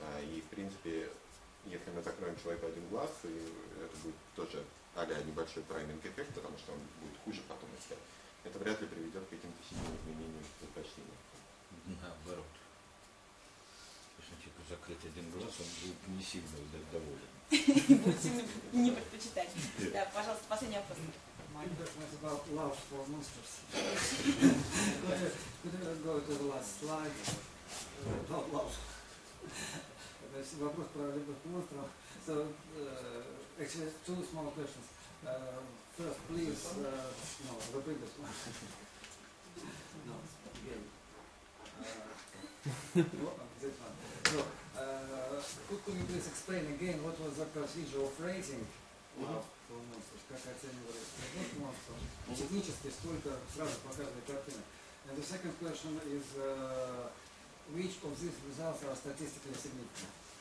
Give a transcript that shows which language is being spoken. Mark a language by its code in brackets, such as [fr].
[ru] И, в принципе, если мы закроем человеку один глаз, и это будет тоже небольшой прайминг эффект, потому что он будет хуже потом искать, это вряд ли приведет к каким-то сильным изменениям в предпочтениях. Наоборот. Если человеку закрыть один глаз, он будет не сильно доволен. Будет сильно не предпочитать. Да, пожалуйста, последний вопрос. [en] My question is about love for monsters. Could you go to the last slide about love? [ru] То есть вопрос про любовь к монстрам. [en] So, actually, two small questions. First, please, no, the previous one. No, again. This one. So, could you please explain again what was the procedure of rating love for monsters? [ru] Как оценивали любовь к монстрам? Технически сколько сразу показывает картина. [en] And the second question is, which of these results are statistically significant?